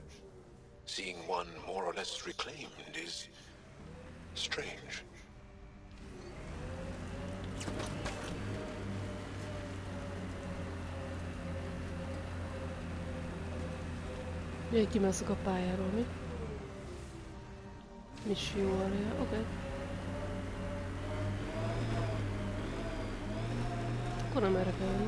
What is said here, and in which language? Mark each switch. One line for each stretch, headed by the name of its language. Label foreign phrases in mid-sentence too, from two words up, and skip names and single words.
English: Seeing one more or less reclaimed is strange.
Hungarian: Jöjj, kimászok a pályáról, mi? Misszió alja, oké. Akkor nem erre kell jönni.